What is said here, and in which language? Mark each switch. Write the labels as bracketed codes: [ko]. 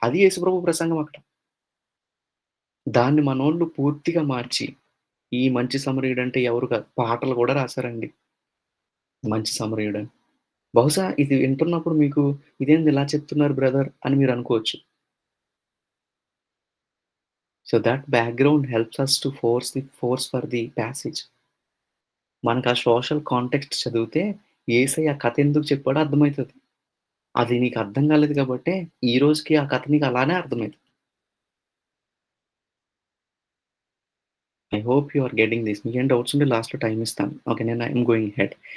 [te] అది యేసుప్రభు ప్రసంగం అక్కడ. దాన్ని మనోళ్ళు పూర్తిగా మార్చి, ఈ మంచి సమరయుడంటే ఎవరు కాదు. పాటలు గూడా రాసారండి. మంచి సమరయుడని. బహుశా ఇది వింటున్నప్పుడు మీకు ఇదేంది ఇలా చెప్తున్నారు బ్రదర్ అని మీరనుకోవచ్చు. [en] So, that background helps us to force for the passage. [te] మనకు ఆ సోషల్ కాంటెక్స్ట్ చదివితే యేసయ్య ఆ కథ ఎందుకు చెప్పాడో అర్థమైతది. అది నీకు అర్థం కాలేదు కాబట్టే, ఈ రోజుకి ఆ కథ నీకు అలానే అర్థమైతది. [en] I hope you are getting this. [te] మీకేం డౌట్స్ ఉంటే లాస్ట్‌లో టైమ్ ఇస్తాను. [en] Okay. I'm going head.